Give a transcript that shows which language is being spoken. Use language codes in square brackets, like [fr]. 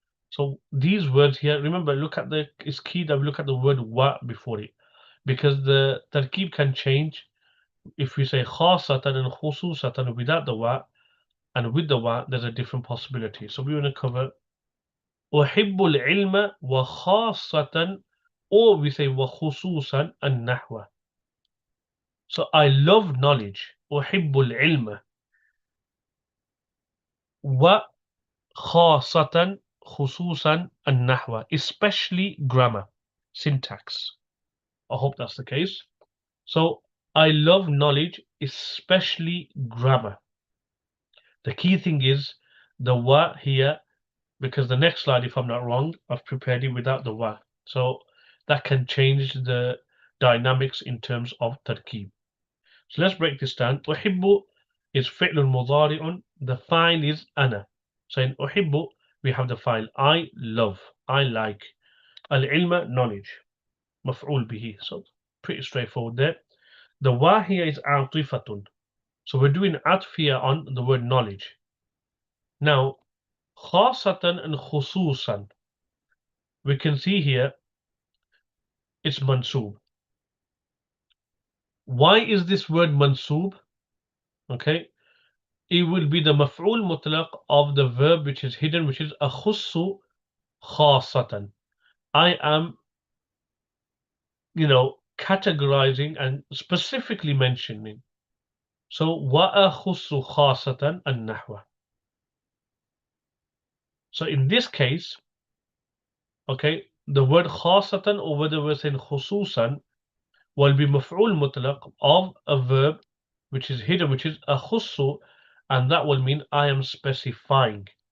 [en] So these words here, remember, look at the, it's key that we look at the word wa before it, because the tarkeeb can change. If we say khasatan and khususatan without the wa, and with the wa, there's a different possibility. So we want to cover [ar] أحب العلم وخاصة, [en] or we say وخصوصا النحو. So I love knowledge. [ar] أحب العلم وخاصة خصوصا النحو, [en] especially grammar, syntax. I hope that's the case. So I love knowledge, especially grammar. The key thing is the wa here, because the next slide, if I'm not wrong, I've prepared it without the wa. So that can change the dynamics in terms of tarkeeb. So let's break this down. [ar] أحب is فعل مضارع. [en] The file is أنا. So in أحب we have the file I love, I like. [ar] العلم, knowledge. مفعول به. [en] So pretty straightforward there. The wa here is عاطفة. So we're doing عطف here on the word knowledge. Now خاصة and خصوصا, we can see here it's mansoob. Why is this word mansoob? Okay, it will be the Maf'ūl Mutlaq of the verb which is hidden, which is أخص خاصة. I am, categorizing and specifically mentioning. [ar] So وأخص خاصة النحو. [en] So in this case, okay, the word خاصة, or whether we're saying خصوصا, will be مفعول مطلق of a verb which is hidden, which is أخص, and that will mean I am specifying.